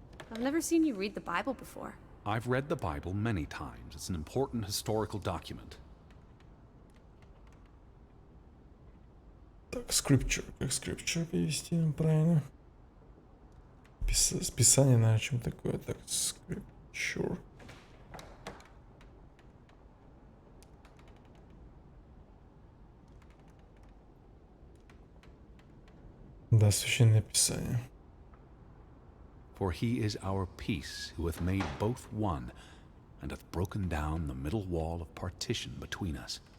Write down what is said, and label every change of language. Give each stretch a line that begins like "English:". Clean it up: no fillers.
English: I've never seen you read the Bible before. I've read the Bible many times. It's an important historical document.
Russian: Так, scripture. Как scripture перевести нам правильно? Списание, наверное, чем такое. Так, scripture. Да, священное писание.
English: For he is our peace, who hath made both one, and hath broken down the middle wall of partition between us.